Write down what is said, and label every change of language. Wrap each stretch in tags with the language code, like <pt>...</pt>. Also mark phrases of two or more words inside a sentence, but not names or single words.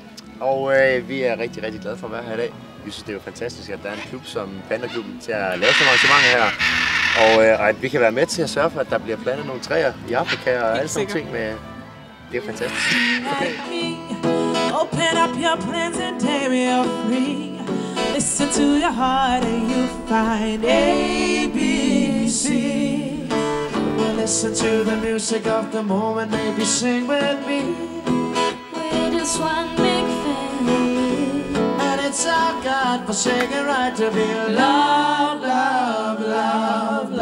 <da>Og vi er rigtig, rigtig glade for at være her i dag. Vi synes, det er jo fantastisk, at der er en klub som Pandaklubben til at lave sådan arrangementer her. Og at vi kan være med til at sørge for, at der bliver plantet nogle træer i Afrika og alle sådan ting. Med, det er fantastisk. Okay.</da> <en>Open up your plans and tear me free. Listen to your heart and you'll find ABC. Well, listen to the music of the moment, maybe sing with me. We're just one big family, and it's our God-forsaken right to be loved, loved, loved.</en>